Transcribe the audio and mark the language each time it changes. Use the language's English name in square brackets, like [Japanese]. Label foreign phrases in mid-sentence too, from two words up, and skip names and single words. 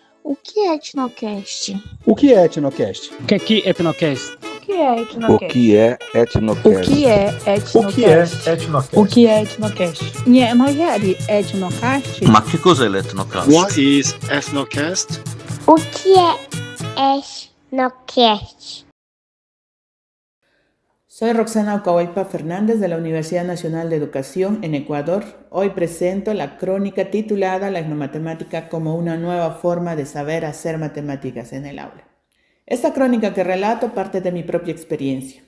[Portuguese] O que é Etnocast? O que é Etnocast? O que é Etnocast? O que é O que é Etnocast? O que é Etnocast? O que é Etnocast? Nie, magari Etnocast? [Italian] Ma che cos'è l'Etnocast? [English] What is Ethnocast? [Portuguese] O que é Etnocast? [Spanish] Soy Roxana Ocahualpa Fernández de la Universidad Nacional de Educación en Ecuador. Hoy presento la crónica titulada La etnomatemática como una nueva forma de saber hacer matemáticas en el aula. Esta crónica que relato parte de mi propia experiencia.